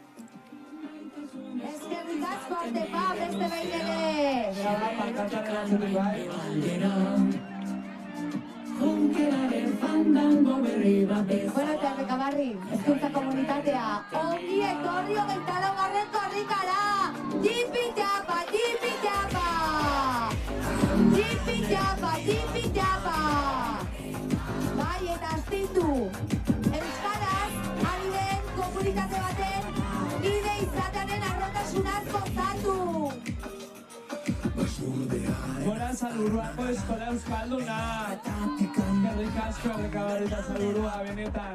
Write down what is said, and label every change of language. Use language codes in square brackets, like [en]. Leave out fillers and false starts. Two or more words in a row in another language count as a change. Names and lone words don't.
[eu] Eskerrik asko Artepa, beste behin ere! Bueno, eta Errekabarri, hezkuntza komunitatea, ongi etorri 24. korrikara! Tipi-tapa, tipi-tapa! Tipi-tapa, tipi-tapa! Bai, eta astindu! Euskaraz, ari den komunitate baten, bide izatearen arrotasunaz gozatu! Gora salburuako eskola euskalduna! Eskerrik asko Errekabarri eta salburua, benetan!